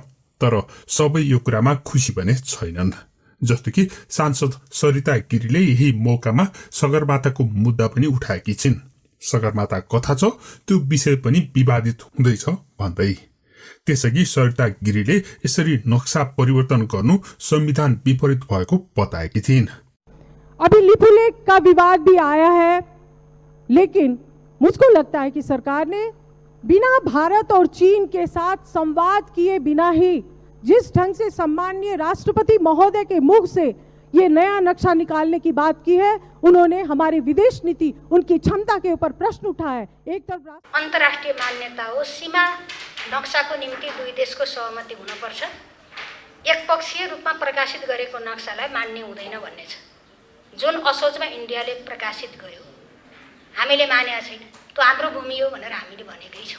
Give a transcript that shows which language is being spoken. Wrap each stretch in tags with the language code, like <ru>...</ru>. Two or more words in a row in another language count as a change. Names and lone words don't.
<ne>तर सबै यो कुरामा खुसी भने छैनन्। जस्तो कि सांसद सरिता गिरीले यही मौकामा सगरमाथाको मुद्दा पनि उठाएकी छिन्। सगरमाथा कथा छ, त्यो विषय पनि विवादित हुँदैछ भन्दै। त्यसअघि सरिता गिरीले यसरी नक्सा परिवर्तन गर्नु संविधान विपरीत भएको बताएकी थिइन्।</ne> <hi>अभी लिपुलेख का विवाद भी आया है, लेकिन मुझको लगता है कि सरकार ने बिना भारत और चीन के साथ संवाद किए बिना ही जिस ढंग से सम्माननीय राष्ट्रपति महोदय के मुख से ये नया नक्शा निकालने की बात की है, उन्होंने हमारी विदेश नीति, उनकी क्षमता के ऊपर प्रश्न उठाया है। एक तरफ</hi> <ne>अन्तर्राष्ट्रिय मान्यता हो, सीमा नक्साको निम्ति दुई देशको सहमति हुनुपर्छ। एकपक्षीय रूपमा प्रकाशित गरेको नक्सालाई मान्ने हुँदैन भन्ने छ। जुन असोजमा इन्डियाले प्रकाशित गर्यो हामीले मानेका छैन, त्यो हाम्रो भूमि हो भनेर हामीले भनेकै छौँ।</ne>